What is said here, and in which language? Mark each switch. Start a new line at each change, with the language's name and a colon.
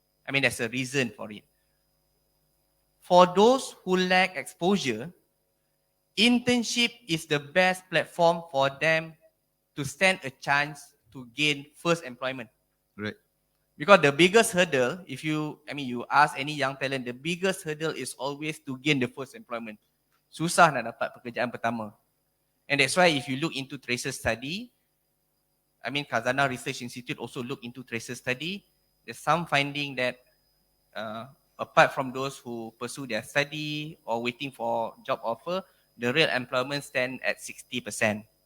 English: There's a reason for it. For those who lack exposure, internship is the best platform for them to stand a chance to gain first employment. Right. Because the biggest hurdle, if you ask any young talent, the biggest hurdle is always to gain the first employment.
Malay: Susah nak dapat pekerjaan pertama.
English: And that's why if you look into tracer study, Khazanah Research Institute also look into tracer study. There's some finding that apart from those who pursue their study or waiting for job offer, the real employment stand at 60%.